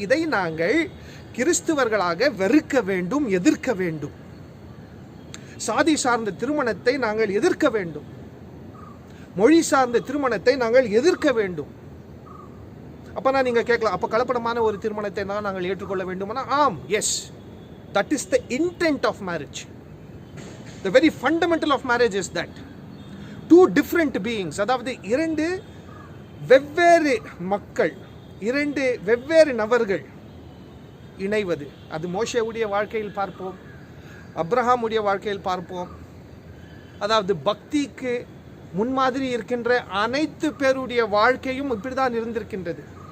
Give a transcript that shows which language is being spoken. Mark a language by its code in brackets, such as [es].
[ta] இதை நாங்கள் கிறிஸ்துவர்களாக வெறுக்க வேண்டும், எதிர்க்க வேண்டும். சாதி சார்ந்த திருமணத்தை நாங்கள் எதிர்க்க வேண்டும், மொழி சார்ந்த திருமணத்தை நாங்கள் எதிர்க்க வேண்டும். அப்பனா நீங்க கேட்கலாம், அப்ப கலப்படமான ஒரு திருமணத்தை தான் நாங்கள் ஏற்றுக்கொள்ள வேண்டுமானா? [en] ஆம், yes, that is the intent of marriage. The very fundamental of marriage is that two different beings, [ta] அதாவது இரண்டு வெவ்வேறு மக்கள், இரண்டு வெவ்வேறு நபர்கள் இணைவது. அது மோசேவுடைய வாழ்க்கையில் பார்ப்போம், அப்ரஹாமுடைய வாழ்க்கையில் பார்ப்போம். அதாவது பக்திக்கு முன்மாதிரி இருக்கின்ற அனைத்து பேருடைய வாழ்க்கையும் இப்படிதான் இருந்திருக்கின்றது.